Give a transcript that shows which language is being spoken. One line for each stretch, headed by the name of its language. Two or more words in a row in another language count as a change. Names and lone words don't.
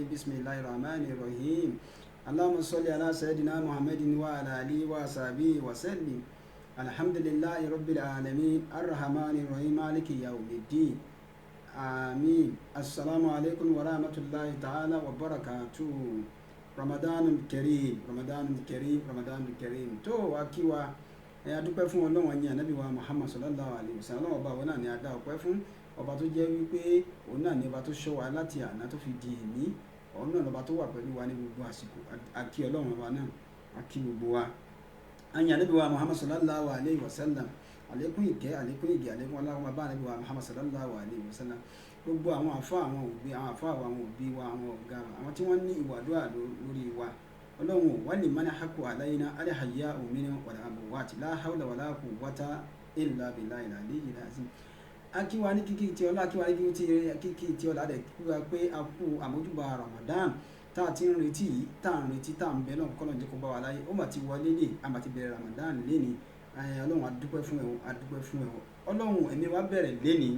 Arabic: بسم الله الرحمن الرحيم اللهم صل على سيدنا محمد وعلى آله وصحبه وسلم. الحمد لله رب العالمين الرحمن الرحيم مالك يوم الدين. Amin. السلام عليكم ورحمة الله تعالى وبركاته. رمضان الكريم رمضان الكريم رمضان الكريم.
Yoruba: To akiwa adúpẹ́ fún Ọlọ́run ẹ̀yìn ànábì wa Muhammad
Arabic: صلى الله عليه وسلم.
Yoruba: Ọba òun náà ni a dá ọpẹ́ fún, ọba tó jẹ́ wípé òun náà ni ọba tó ṣọ́ wa láti àná tó fi di èní. Òun náà lọ́ba tó wà pẹ̀lú wa ní gbogbo àsìkò. Akí Ọlọ́run ọba náà, akí gbogbo wa. Ẹ̀yìn ànábì wa Muhammad
Arabic: صلى الله عليه وسلم.
Yoruba: Àlékún ìkẹ́, àlékún ìgẹ̀, àlékún ọlá wa bá ànábì wa Muhammad
Arabic: صلى الله عليه وسلم.
Yoruba: Gbogbo àwọn àfáà, àwọn òbí, àwọn àfáà wa, àwọn òbí wa, àwọn ọ̀gá wa, àwọn tí wọ́n ní ìwà àdúrà lórí wa. Ọlọ́run wà ní
Arabic: من حقه علينا الأحياء منهم والأموات لا حول ولا قوة إلا بالله العلي العظيم.
Yoruba: Akíwa ní kíkí tí ọlá, akíwa ní kíkí tí ọlá dẹ̀ kíwa pé a kú àmójúbà Ramadan tá a ti ń retí, tá a ń bẹ náà kọ́lọ̀ jẹ́ kó bá wa láyé. Ó mà ti wọlé lè, a mà ti bẹ̀rẹ̀ Ramadan léni. Ọlọ́run adúpẹ́ fún ẹ, adúpẹ́ fún ẹ. Ọlọ́run ẹ̀mí wa bẹ̀rẹ̀ léni.